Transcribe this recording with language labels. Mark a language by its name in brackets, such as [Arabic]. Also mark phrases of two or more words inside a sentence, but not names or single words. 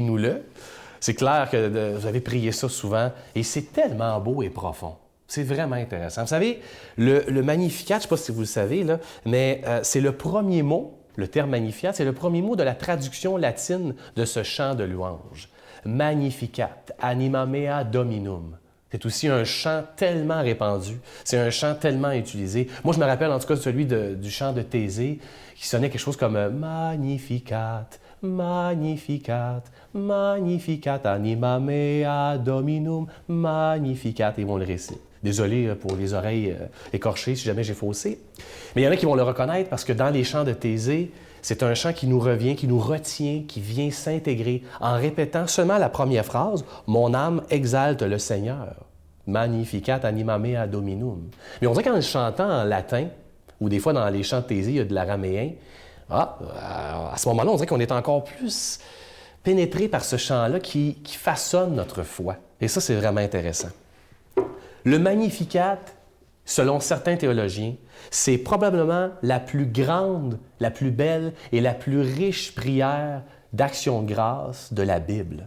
[French] » C'est clair que vous avez prié ça souvent et c'est tellement beau et profond. C'est vraiment intéressant. Vous savez, le Magnificat, je ne sais pas si vous le savez, là, mais c'est le premier mot, le terme Magnificat, c'est le premier mot de la traduction latine de ce chant de louange. [Latin] Magnificat, anima mea dominum. [French] C'est aussi un chant tellement répandu, c'est un chant tellement utilisé. Moi, je me rappelle en tout cas celui du chant de Thésée qui sonnait quelque chose comme « [Latin] Magnificat, Magnificat, Magnificat, anima mea dominum, Magnificat [French] » et on le récite. Désolé pour les oreilles écorchées si jamais j'ai faussé. Mais il y en a qui vont le reconnaître parce que dans les chants de Thésée, c'est un chant qui nous revient, qui nous retient, qui vient s'intégrer en répétant seulement la première phrase « Mon âme exalte le Seigneur, [Latin] magnificat anima mea dominum ». [French] Mais on dirait qu'en le chantant en latin, ou des fois dans les chants de Thésée, il y a de l'araméen, à ce moment-là, on dirait qu'on est encore plus pénétré par ce chant-là qui façonne notre foi. Et ça, c'est vraiment intéressant. Le Magnificat, selon certains théologiens, c'est probablement la plus grande, la plus belle et la plus riche prière d'action de grâce de la Bible.